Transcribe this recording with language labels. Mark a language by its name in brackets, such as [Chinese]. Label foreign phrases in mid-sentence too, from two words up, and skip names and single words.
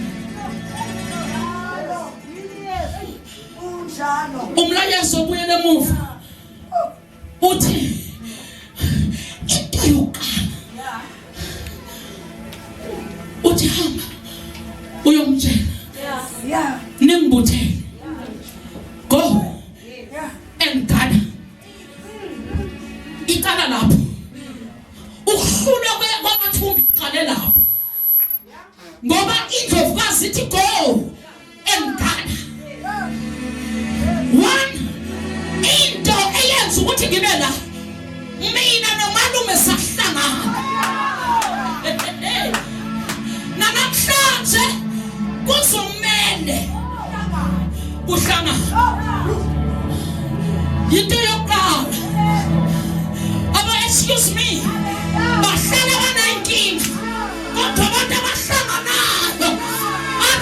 [Zulu] umlayezo obuyele emuva uthi into yokuqala uthi hamba uyomtshela nimbuthele [English] go and gather [Zulu] iqala lapho ukuhlula kwamathumbi iqale lapho ngoba indlovukazi ithi [English] go and gather [Zulu] one into eyenza ukuthi ngibe la mina nomalume sahlangana namhlanje kuzomele kuhlangana into yokuqala [English] excuse me [Zulu] bahlala banayinkinga kodwa abantu abahlanganayo athi